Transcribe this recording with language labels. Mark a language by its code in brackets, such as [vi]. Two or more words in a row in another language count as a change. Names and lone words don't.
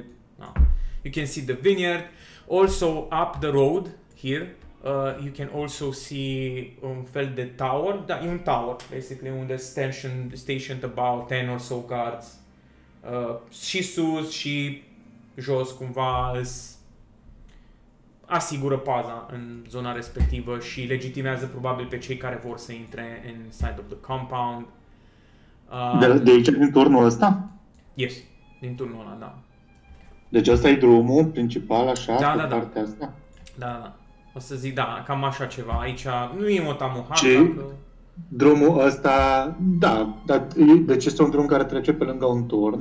[en] You can see the vineyard. Also, up the road, here, you can also see [ro] un fel de [en] tower. [ro] Da, e un [en] tower, basically, unde stationed about 10 or so guards. [ro] Și sus și jos, cumva, asigură paza în zona respectivă și legitimează probabil pe cei care vor să intre [en] inside of the compound. [ro] De aici, din turnul ăsta? Yes, din turnul ăla, da. Deci ăsta e drumul principal, așa, Da, pe da, da. partea asta? Da. O să zic, da, cam așa ceva. Aici nu e Motamuha, Ce? că... Drumul ăsta, da, deci este un drum care trece pe lângă un turn.